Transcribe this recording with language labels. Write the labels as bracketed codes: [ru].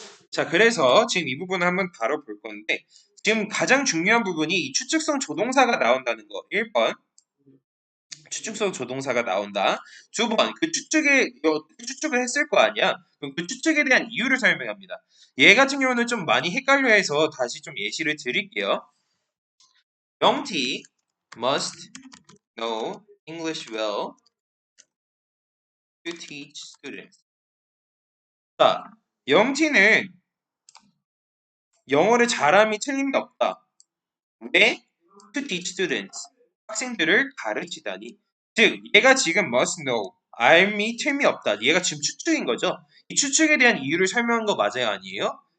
[ko] 자, 그래서 지금 이 부분을 한번 다뤄볼 건데 지금 가장 중요한 부분이 이 추측성 조동사가 나온다는 거. 1번 추측성 조동사가 나온다. 2번 그 추측을 했을 거 아니야. 그럼 그 추측에 대한 이유를 설명합니다. 얘 같은 경우는 좀 많이 헷갈려해서 다시 좀 예시를 드릴게요. [en] 영티 must know English well to teach students. [ko] 자, 영티는 영어를 잘함이 틀림이 없다. 왜? [en] To teach students. [ko] 학생들을 가르치다니. 즉, 얘가 지금 must know, 알미 틀림이 없다. 얘가 지금 추측인 거죠. 이 추측에 대한 이유를 설명한 거 맞아요, 아니에요?